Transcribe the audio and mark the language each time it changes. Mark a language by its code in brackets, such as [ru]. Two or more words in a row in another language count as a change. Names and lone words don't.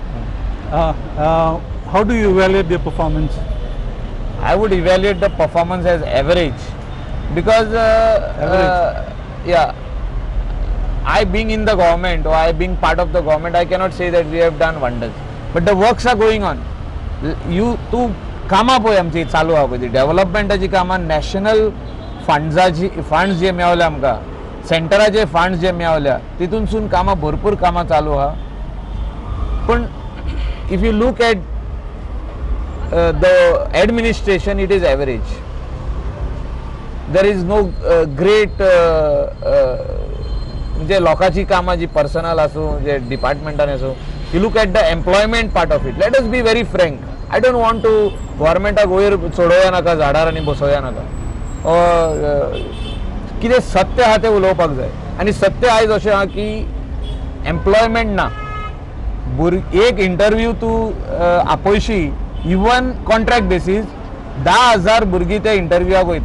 [en] How do you evaluate their performance? I would evaluate the performance as average because I being in the government or I being part of the government, I cannot say that we have done wonders. But the works are going on. [kok] तू कामां पळय आमची चालू आहा पळय ती डेव्हलपमेंटाची कामां नॅशनल फंड्स जे मेळले आमकां सेंटराचे फंड्स जे मेळल्या तितूनसून कामां भरपूर कामां चालू आहा. [en] पण if you look at the administration it is average. there is no great [kok] म्हणजे लोकांची कामां जी पर्सनल आसूं जे डिपार्टमेंटान आसूं [en] you look at the employment part of it. let us be very frank. I don't want to [kok] गव्हर्मेंटाक वयर चडोवया नाका झाडार आनी बसोवया नाका. कितें सत्य आहा तें उलोवपाक जाय आनी सत्य आयज अशें आहा की एम्प्लॉयमेंट ना. एक इंटरव्यू तूं आपयशी [en] even contract basis [kok] 10,000 भुरगीं ते इंटरव्यूआक वयता.